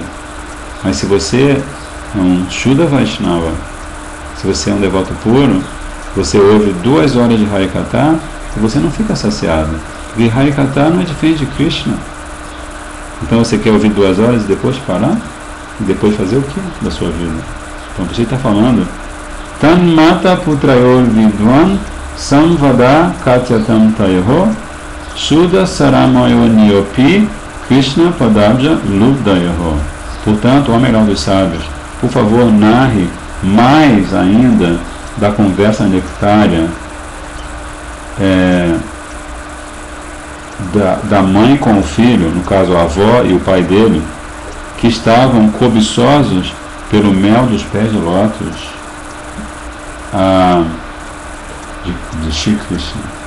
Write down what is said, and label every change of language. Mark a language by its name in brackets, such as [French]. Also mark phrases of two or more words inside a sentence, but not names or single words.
[Portuguese] Mas se você é um [Sanskrit] शुद्ध वैष्णव, [Portuguese] se você é um devoto puro, você ouve 2 horas de Harikatha e você não fica saciado. Porque Harikatha não é diferente de Krishna. Então você quer ouvir 2 horas e depois parar? e depois fazer o que da sua vida? Então você está falando [Sanskrit] तन् माता पुत्रयोर् विद्वन् संवाद कत्यताम् तयोहो शुद्ध सारमयो नियोपि कृष्ण पदाब्ज लुब्दयोहो. [Portuguese] Portanto, ó melhor dos sábios, por favor, narre mais ainda da conversa nectária da mãe com o filho, no caso a avó e o pai dele, que estavam cobiçosos pelo mel dos pés de lótus de Shri Krishna.